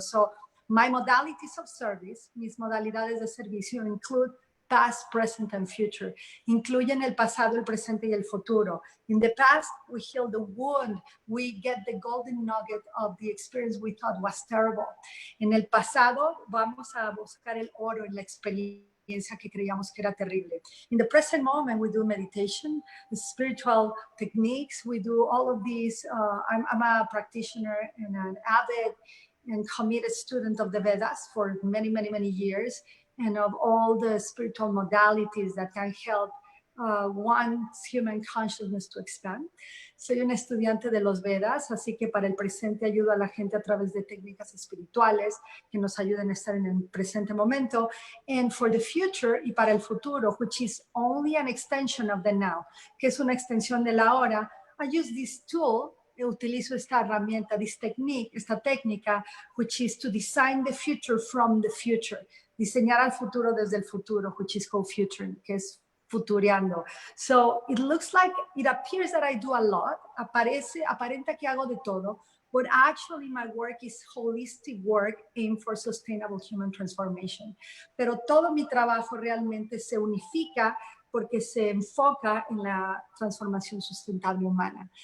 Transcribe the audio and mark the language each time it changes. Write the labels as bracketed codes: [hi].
[en] So my modalities of service, [es] mis modalidades de servicio [en] include past, present, and future. [es] Incluyen el pasado, el presente y el futuro. [en] In the past, we heal the wound. We get the golden nugget of the experience we thought was terrible. [es] En el pasado, vamos a buscar el oro en la experiencia que creíamos que era terrible. [en] In the present moment, we do meditation, the spiritual techniques. We do all of these. I'm a practitioner and an avid and committed student of the Vedas for many, many, many years, and of all the spiritual modalities that can help one's human consciousness to expand. [es] Soy un estudiante de los Vedas, así que para el presente ayudo a la gente a través de técnicas espirituales que nos ayuden a estar en el presente momento. [en] And for the future, [es] y para el futuro, [en] which is only an extension of the now, [es] que es una extensión de la hora, [en] I use this tool, [es] utilizo esta herramienta, [en] this technique, [es] esta técnica, [en] which is to design the future from the future. [es] Diseñar al futuro desde el futuro, [en] which is called futuring, [es] que es futureando. [en] So it looks like, it appears that I do a lot, [es] aparenta que hago de todo, [en] but actually my work is holistic work aimed for sustainable human transformation. [es] Pero todo mi trabajo realmente se unifica porque se enfoca en la transformación sustentable humana.